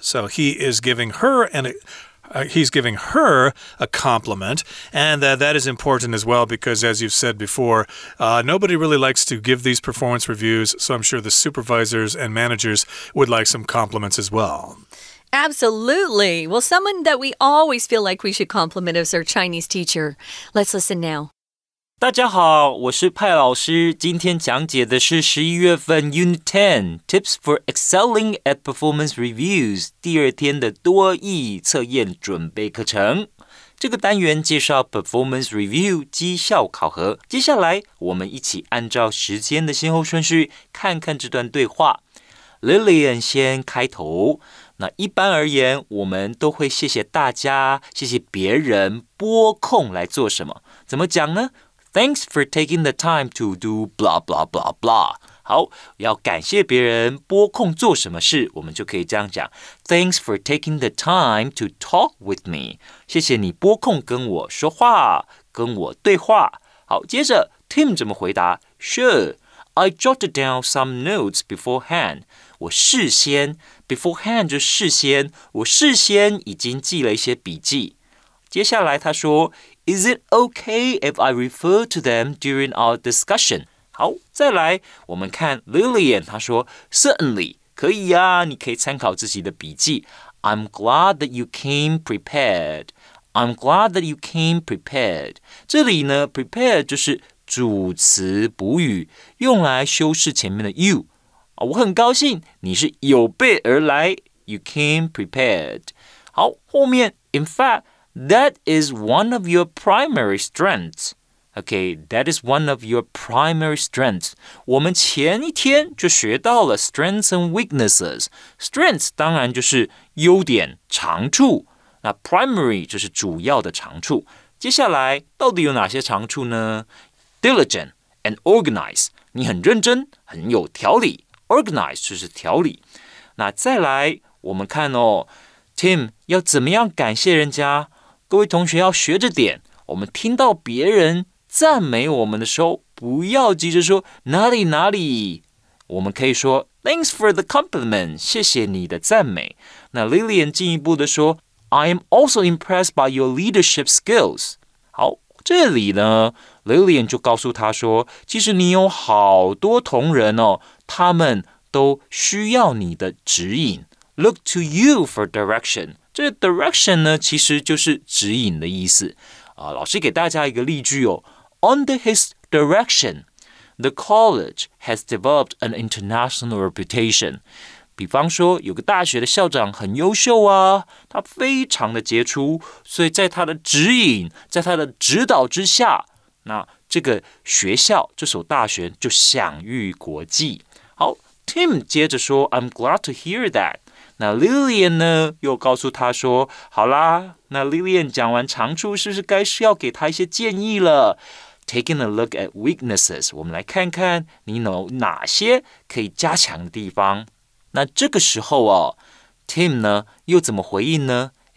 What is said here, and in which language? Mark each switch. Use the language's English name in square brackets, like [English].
[English] So he is giving her he's giving her a compliment, and that is important as well because, as you've said before, nobody really likes to give these performance reviews, so I'm sure the supervisors and managers would like some compliments as well. Absolutely. Well, someone that we always feel like we should compliment is our Chinese teacher. Let's listen now. [Chinese] 大家好，我是派老师。今天讲解的是11月份 Unit 10 Tips for Excelling at Performance Reviews 第2天的多益测验准备课程。这个单元介绍 Performance Review 绩效考核。接下来我们一起按照时间的先后顺序看看这段对话。 Lillian 先开头。那一般而言，我们都会谢谢大家，谢谢别人拨空来做什么。怎么讲呢？ [English] Thanks for taking the time to do blah blah blah blah. [Chinese] 好，要感谢别人拨空做什么事，我们就可以这样讲 [English] Thanks for taking the time to talk with me. [Chinese] 谢谢你拨空跟我说话，跟我对话。好，接着 Tim 怎么回答 [English] Sure, I jotted down some notes beforehand. [Chinese] 我事先 beforehand 就事先，我事先已经记了一些笔记。接下来他说 [English] Is it okay if I refer to them during our discussion? [Chinese] 好，再来我们看 Lillian 她说 Certainly 可以呀，你可以参考自己的笔记 [English] I'm glad that you came prepared. I'm glad that you came prepared. [Chinese] 这里呢 prepared 就是主词补语，用来修饰前面的 you。我很高兴你是有备而来 [English] You came prepared. [Chinese] 好，后面 [English] In fact,That is one of your primary strengths. Okay, that is one of your primary strengths. [Chinese] 我们前一天就学到了 [English] strengths and weaknesses. [Chinese] Strengths 当然就是优点、长处。那 primary 就是主要的长处。接下来到底有哪些长处呢？ [English] Diligent and organized. [Chinese] 你很认真，很有条理。 Organized 就是条理。那再来我们看Tim 要怎么样感谢人家？各位同学要学着点，我们听到别人赞美我们的时候，不要急着说哪里哪里，我们可以说 [English] Thanks for the compliment， [Chinese] 谢谢你的赞美。那 Lillian 进一步的说 [English] I am also impressed by your leadership skills。 [Chinese] 好，这里呢 Lillian 就告诉他说，其实你有好多同仁他们都需要你的指引。 [English] Look to you for direction。 [Chinese] 这 direction 呢，其实就是指引的意思。老师给大家一个例句 [English] Under his direction. The college has developed an international reputation. [Chinese] 比方说，有个大学的校长很优秀啊，他非常的杰出，所以在他的指引，在他的指导之下，那这个学校，这所大学就享誉国际。好 ，Tim 接着说 [English] ，I'm glad to hear that。 [Chinese] 那 Lillian 呢，又告诉他说，好啦，那 Lillian 讲完长处，是不是该是要给他一些建议了？ [English] Taking a look at weaknesses， [Chinese] 我们来看看你有哪些可以加强的地方。那这个时候哦 ，Tim 呢又怎么回应呢？